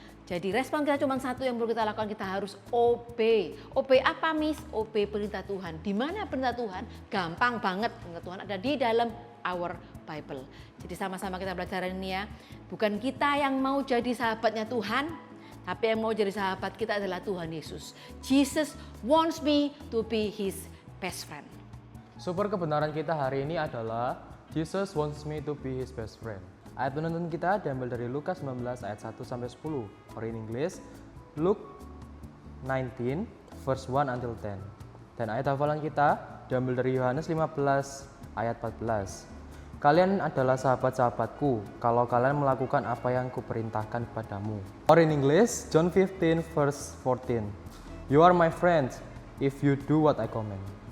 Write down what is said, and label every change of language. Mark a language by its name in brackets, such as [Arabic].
[Indonesian] Jadi respon kita cuma satu yang perlu kita lakukan, kita harus obey. Obey apa, Miss? Obey perintah Tuhan. Di mana perintah Tuhan? Gampang banget. Perintah Tuhan ada di dalam [English] our Bible. [Indonesian] Jadi sama-sama kita belajar ini, ya. Bukan kita yang mau jadi sahabatnya Tuhan, tapi yang mau jadi sahabat kita adalah Tuhan Yesus. [English] Jesus wants me to be his best friend. [Indonesian] Super kebenaran kita hari ini adalah [English] Jesus wants me to be his best friend. [Indonesian] Ayat penuntun kita diambil dari Lukas 19 ayat 1 sampai 10. [English] Or in English, Luke 19 verse 1 until 10. [Indonesian] Dan ayat hafalan kita diambil dari Yohanes 15 ayat 14. Kalian adalah sahabat-sahabatku kalau kalian melakukan apa yang kuperintahkan kepadamu. [English] Or in English, John 15 verse 14. You are my friends if you do what I command.